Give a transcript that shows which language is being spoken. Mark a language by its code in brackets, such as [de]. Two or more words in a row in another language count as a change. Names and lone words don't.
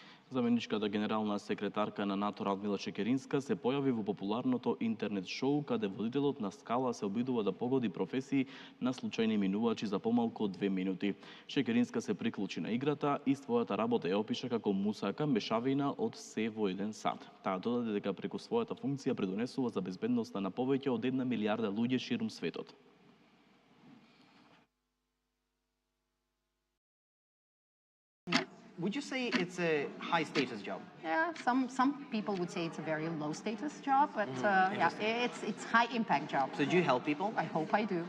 [mk] Заменичката генерална секретарка на НАТО Радмила Чекеринска се појави во популарното интернет шоу каде водителот на скала се обидува да погоди професии на случајни минувачи за помалку од 2 минути. Чекеринска се приклучи на играта и својата работа ја опиша како мусака мешавина од се во еден сат. Таа додаде дека преку својата функција придонесува за безбедноста на повеќе од 1 милијарда луѓе ширум светот. [en] Would you say it's a high status job? Yeah, some people would say it's a very low status job, but yeah, it's high impact job. So do you help people? I hope I do.